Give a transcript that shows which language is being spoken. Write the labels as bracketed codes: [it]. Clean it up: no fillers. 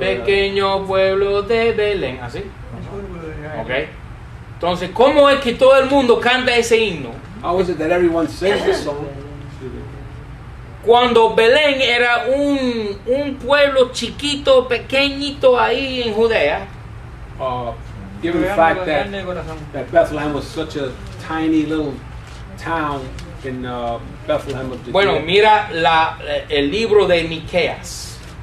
[es] Pequeño pueblo de Belén, ¿así? Ok. Entonces, ¿cómo es que todo el mundo canta ese himno? [en] How is it that everyone sings this song? [es] Cuando Belén era un pueblo chiquito, pequeñito ahí en Judea, [en] Given the fact that Bethlehem was such a tiny little town in Bethlehem of Judea. [es] bueno, mira el libro de Miqueas,